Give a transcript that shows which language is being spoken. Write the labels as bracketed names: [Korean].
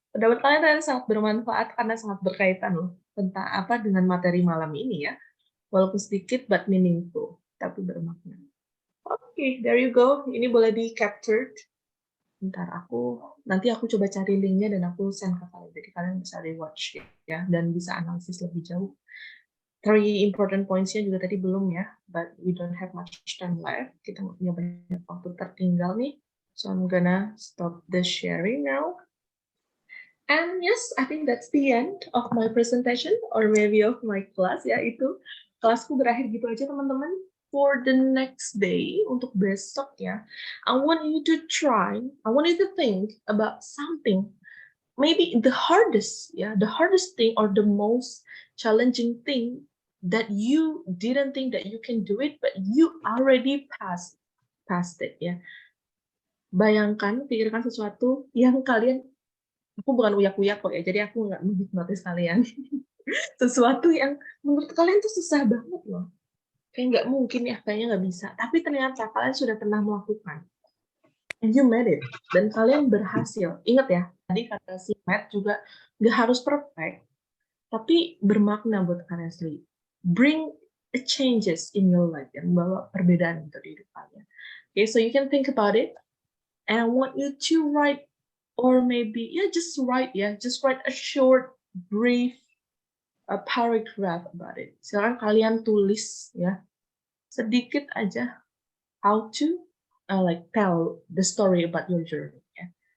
[Indonesian] Pendapat kalian sangat bermanfaat karena sangat berkaitan loh tentang apa dengan materi malam ini ya. Walaupun sedikit [English] but meaningful, [Indonesian] tapi bermakna. Oke, [English] there you go. [Indonesian] Ini boleh di captured. Nanti aku coba cari linknya dan aku send ke kalian. Jadi kalian bisa rewatch ya dan bisa analisis lebih jauh. [English] 3 important points-nya [Indonesian] juga tadi belum ya, [English] but we don't have much time left. [Indonesian] Kita nggak punya banyak waktu tertinggal nih. [English] So I'm gonna stop the sharing now. And yes, I think that's the end of my presentation or maybe of my class ya. [Indonesian] Itu kelasku berakhir gitu aja teman-teman. [English] For the next day, [Indonesian] untuk besok ya, [English] I want you to think about something. Maybe the hardest thing or the most challenging thing that you didn't think that you can do it, but you already passed it ya. [Indonesian] Pikirkan sesuatu yang kalian, aku bukan uyak-uyak kok ya, jadi aku nggak menghipnotis kalian. Sesuatu yang menurut kalian tuh susah banget loh. Kayak nggak mungkin ya, kayaknya nggak bisa. Tapi ternyata kalian sudah pernah melakukan. [English] And you made it. [Indonesian] Dan kalian berhasil. Ingat ya, tadi kata si Matt juga nggak harus perfect. Tapi bermakna buat kalian sendiri. [English] Bring a changes in your life. [Indonesian] Yang membawa perbedaan untuk hidup kalian. [English] Okay, so you can think about it. And I want you to write, or maybe, just write a short, brief, a paragraph about it. [Indonesian] Silakan kalian tulis ya. Sedikit aja [English] how to tell the story about your journey ya.